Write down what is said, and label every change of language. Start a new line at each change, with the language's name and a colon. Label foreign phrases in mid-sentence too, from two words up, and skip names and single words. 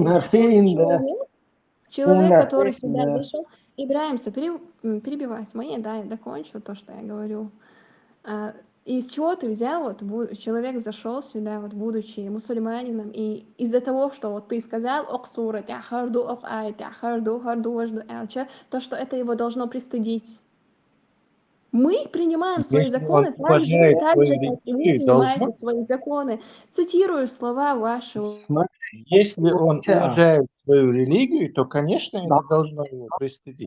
Russian: Сунгарфин, человек, который сюда да. зашел, Ибрагимса, перебивать мои, да, я докончу то, что я говорю. И из чего ты взял, вот человек зашел сюда, вот будучи мусульманином, и из-за того, что вот ты сказал оксура,
Chechen: тяхарду ок ай, тяхарду харду важду элча,
Russian: то, что это его должно пристыдить. Мы принимаем свои Если он законы уважает так же, свою как и вы религию, принимаете должно. свои законы. Цитирую слова вашего. Если он уважает свою религию, то, конечно, Да. это должно его пристыдить.